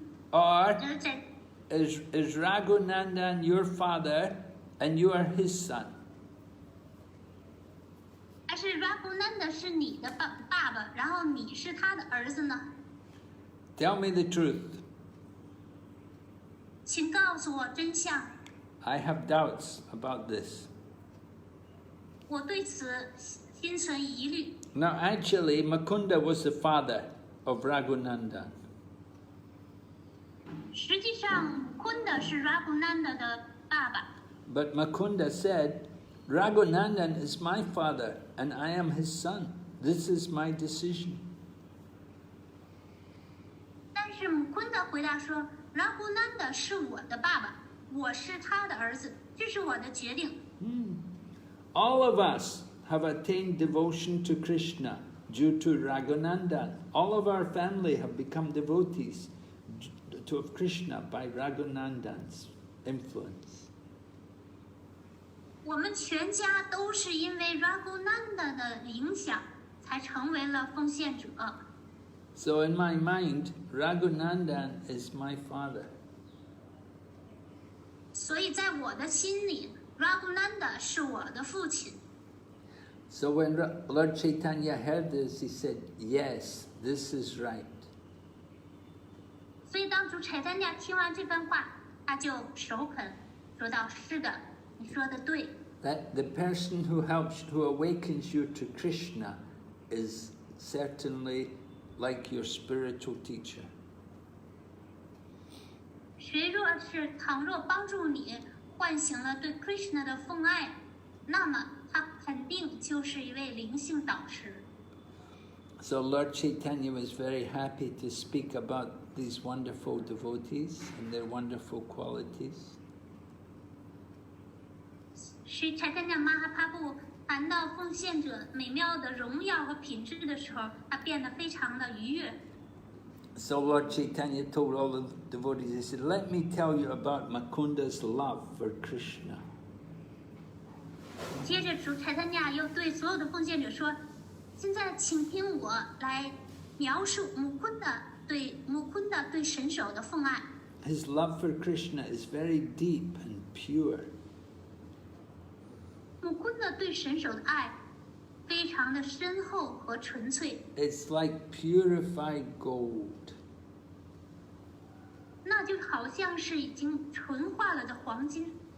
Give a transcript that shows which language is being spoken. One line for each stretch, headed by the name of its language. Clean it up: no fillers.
English: Or is Raghunandan your father and you are his son?
Chinese: 还是 Raghunanda 是你的爸爸，然后你是他的儿子呢？
English: Tell me the truth.
Chinese: 请告诉我真相。
English: I have doubts about this.
Chinese: 我对此心存疑虑。
English: Now actually Mukunda was the father of Raghunandan.
Chinese: 实际上，昆的是 Raghunanda 的爸爸。
English: But Mukunda said, Raghunandan is my father and I am his son. This is my decision.
Chinese: 但是母昆的回答说 ，Raghunanda 是我的爸爸，我是他的儿子，这是我的决定。
English: All of us have attained devotion to Krishna due to Raghunandan. All of our family have become devotees of Krishna by Raghunandan's influence.
Chinese: 我们全家都是因为 Raghunanda 的影响，才成为了奉献者。
English: So in my mind, Raghunandan is my father.
Chinese: 所以在我的心里 ，Raghunanda 是我的父亲。
English: So when Lord Caitanya heard this, he said, yes, this is right.
Chinese: 所以当主柴丹亚听完这番话，他就首肯说道：“是的，你说的对。”
English: That the person who awakens you to Krishna is certainly like your spiritual teacher.
Chinese: 谁倘若帮助你唤醒了对 Krishna 的奉爱，那么他肯定就是一位灵性导师。
English: So Lord Caitanya was very happy to speak about these wonderful devotees and their wonderful qualities.
Chinese: 是柴丹亚玛哈帕布谈到奉献者美妙的荣耀和品质的时候，他变得非常的愉悦。
English: So Lord Caitanya told all the devotees, he said, let me tell you about Mukunda's love for Krishna.
Chinese: 接着主柴丹亚又对所有的奉献者说：“现在请听我来描述母昆的对神手的奉爱。
English: His love for Krishna is very deep and pure.
Chinese: 母昆的对神手的爱非常的深厚和纯粹，
English: It's like purified gold.
Chinese: 那就好像是已经纯化了的黄金。